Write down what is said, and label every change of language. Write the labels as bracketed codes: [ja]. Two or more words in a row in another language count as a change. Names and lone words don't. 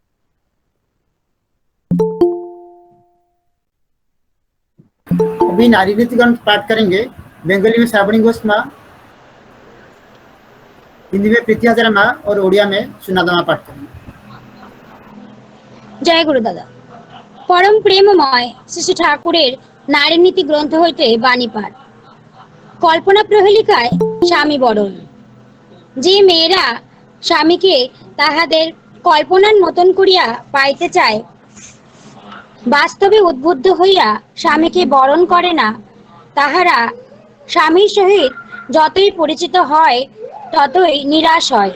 [hi] अभी नारी नीति ग्रंथ पाठ करेंगे। बंगाली में श्रावणी घोष माँ, हिंदी में प्रीति हजारा माँ और उड़िया में सुनादा माँ पाठ करेंगे। [bn] জয় গুরু দাদা। পরম প্রেমময় শ্রী শ্রী ঠাকুরের নারী নীতি গ্রন্থ हইতে বাণী পাঠ। কল্পনা প্রহেলিকায় স্বামী বরণ। যে মেয়েরা স্বামীকে তাহাদের কল্পনার মতন করিয়া পাইতে চায়, বাস্তবে উদ্বুদ্ধ হইয়া স্বামীকে বরণ করে না, তাহারা স্বামীর সহিত যতই পরিচিত হয় ততই নিরাশ হয়।